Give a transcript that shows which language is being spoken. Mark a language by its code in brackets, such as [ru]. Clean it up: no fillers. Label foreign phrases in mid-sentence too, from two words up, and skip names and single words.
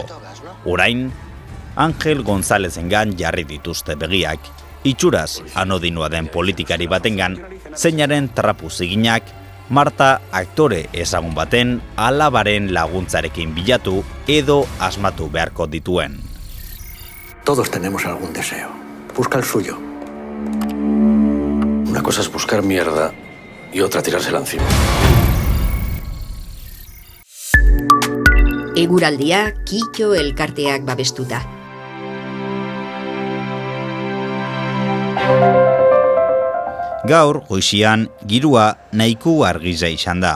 [eu] Orain, Angel Gonzálezengan jarri dituzte begiak, itxuraz anodinoa den politikari batengan, zeinaren trapu ziginak, Marta aktore ezagun baten alabaren laguntzarekin bilatu edo asmatu beharko dituen. [es] Todos tenemos algún deseo. Busca el suyo. Una cosa es buscar mierda y otra tirársela encima. [eu] Eguraldia Kitxo elkarteak babestuta. Gaur, goizian, girua nahiko argiza izan da.